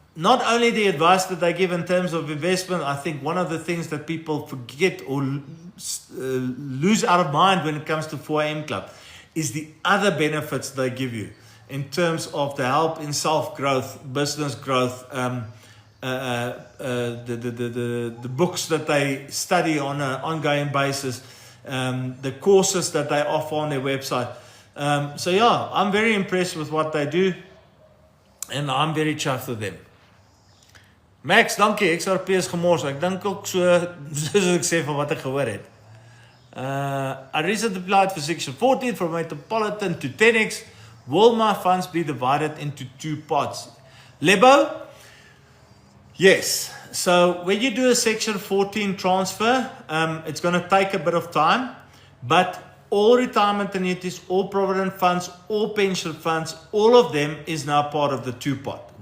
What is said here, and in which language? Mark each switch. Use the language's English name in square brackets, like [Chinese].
[English] Not only the advice that they give in terms of investment, I think one of the things that people forget or lose out of mind when it comes to 4am Club is the other benefits they give you in terms of the help in self-growth, business growth, the books that they study on an ongoing basis, the courses that they offer on their website. So yeah, I'm very impressed with what they do, and I'm very chuffed with them. [Afrikaans] Max, dankie. XRP is gemors. Ek dink ook so soos ek sê van wat ek gehoor het. [English] I recently applied for Section 14 from Metropolitan to 10X. Will my funds be divided into two parts? Lebo? Yes. So when you do a Section 14 transfer, it's going to take a bit of time, but all retirement annuities, all provident funds, all pension funds, all of them is now part of the two-part.